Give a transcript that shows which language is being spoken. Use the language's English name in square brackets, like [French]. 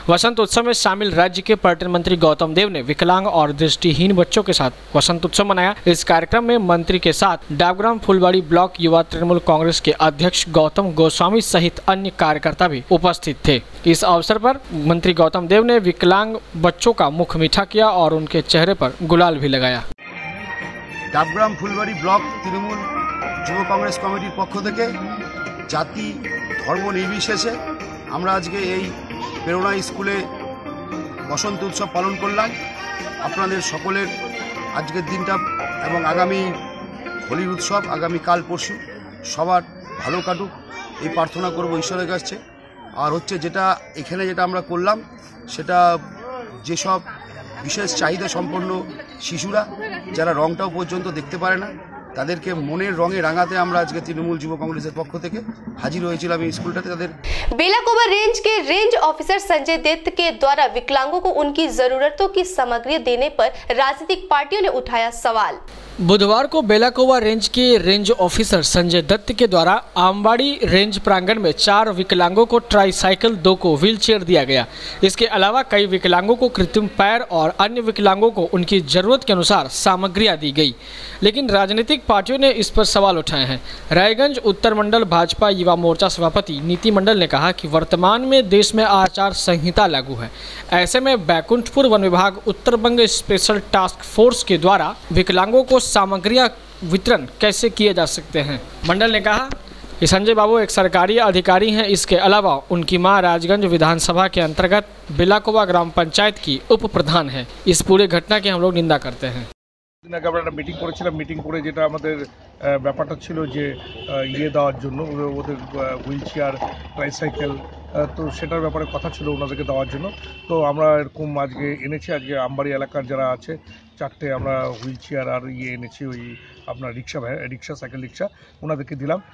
[Hindi] वसंत उत्सव में शामिल राज्य के पर्यटन मंत्री गौतम देव ने विकलांग और दृष्टिहीन बच्चों के साथ वसंत उत्सव मनाया। इस कार्यक्रम में मंत्री के साथ डाबग्राम फुलबाड़ी ब्लॉक युवा तृणमूल कांग्रेस के अध्यक्ष गौतम गोस्वामी सहित अन्य कार्यकर्ता भी उपस्थित थे। इस अवसर पर मंत्री गौतम देव ने विकलांग बच्चों का मुख मीठा किया और उनके चेहरे पर गुलाल भी लगाया। [Bangla] डाबग्राम फुलबाड़ी ब्लॉक तृणमूल যুব কংগ্রেস কমিটির পক্ষ থেকে জাতি ধর্ম নির্বিশেষে আমরা আজকে এই প্রেরণা স্কুলে বসন্ত উৎসব পালন করলাম। আপনাদের সকলের আজকের দিনটা এবং আগামী হোলির উৎসব আগামী কাল পরশু সবার ভালো কাটুক এই প্রার্থনা করব ঈশ্বরের কাছে। আর হচ্ছে যেটা এখানে যেটা আমরা করলাম সেটা যেসব বিশেষ চাহিদা সম্পন্ন শিশুরা যারা রংটাও পর্যন্ত দেখতে পারে না তাদেরকে মনের রঙে রাঙাতে আমরা আজকে তৃণমূল যুব কংগ্রেসের পক্ষ থেকে হাজির হয়েছিলাম এই স্কুলটাতে। তাদের [Hindi] बेलाकोवा रेंज के रेंज ऑफिसर संजय दत्त के द्वारा विकलांगों को उनकी जरूरतों की सामग्री देने पर राजनीतिक पार्टियों ने उठाया सवाल। बुधवार को बेलाकोवा रेंज के रेंज ऑफिसर संजय दत्त के द्वारा आमबाड़ी रेंज प्रांगण में 4 विकलांगों को ट्राईसाइकिल, 2 को व्हीलचेयर दिया गया। इसके अलावा कई विकलांगों को कृत्रिम पैर और अन्य विकलांगों को उनकी जरूरत के अनुसार सामग्रियां दी गई, लेकिन राजनीतिक पार्टियों ने इस पर सवाल उठाए हैं। रायगंज उत्तर मंडल भाजपा युवा मोर्चा सभापति नीति मंडल ने कहा कि वर्तमान में देश में आचार संहिता लागू है। ऐसे में बैकुंठपुर वन विभाग उत्तर बंग स्पेशल टास्क फोर्स के द्वारा विकलांगों को सामग्रियां वितरण कैसे किए जा सकते हैं। मंडल ने कहा कि संजय बाबू एक सरकारी अधिकारी हैं। इसके अलावा उनकी मां राजगंज विधानसभा के अंतर्गत बेलाकोवा ग्राम पंचायत की उप प्रधान है। इस पूरे घटना की हम लोग निंदा करते हैं। [Bangla] দিন আগে আমরা একটা মিটিং করেছিলাম। মিটিং করে যেটা আমাদের ব্যাপারটা ছিল যে ইয়ে দেওয়ার জন্য ওদের হুইল চেয়ার, ট্রাইসাইকেল, তো সেটার ব্যাপারে কথা ছিল ওনাদেরকে দেওয়ার জন্য। তো আমরা এরকম আজকে এনেছি। আজকে আমবাড়ি এলাকার যারা আছে 4টে আমরা হুইল চেয়ার আর ইয়ে এনেছি, ওই আপনার রিক্সা সাইকেল রিক্সা ওনাদেরকে দিলাম।